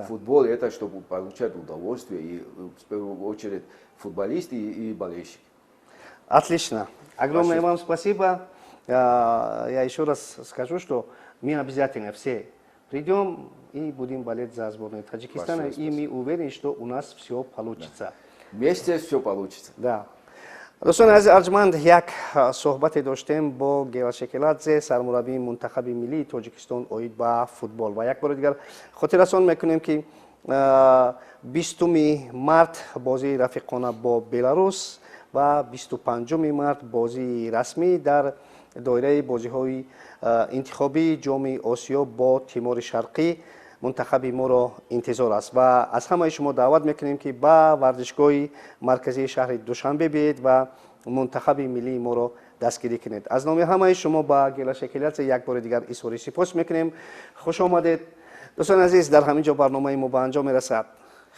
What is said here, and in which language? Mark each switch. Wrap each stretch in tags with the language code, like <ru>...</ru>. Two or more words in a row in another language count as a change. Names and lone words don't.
<ru>Футбол это, чтобы получать удовольствие, и в первую очередь футболисты и болельщики. Отлично. Огромное вам спасибо. Я еще раз скажу, что мы обязательно все придем и будем болеть за сборную Таджикистана. И мы уверены, что у нас все получится. Да. Вместе все получится. Да.</ru> <tg>Дӯстони азиз арҷманд, як суҳбате доштем бо Гела Шекеладзе, сармураббии мунтахаби миллии Тоҷикистон оид ба футбол. Ва як бори дигар хотиррасон мекунем ки 20 март бозии рафиқона бо Беларус ва 25 март бозии расмӣ дар доираи бозиҳои интихобии ҷоми Осиё бо Тимори Шарқӣ</tg> <fa>منتخب ما را انتظار است و از همه شما دعوت میکنیم که با ورزشگاه مرکزی شهر دوشنبه بیایید و منتخب ملی ما را دستگیری کنید. از نام همه شما با گله شکلیت یک بار دیگر اظهار سپاس میکنیم. خوش آمدید دوستان عزیز. در همینجا برنامه ما به انجام میرسد.</fa>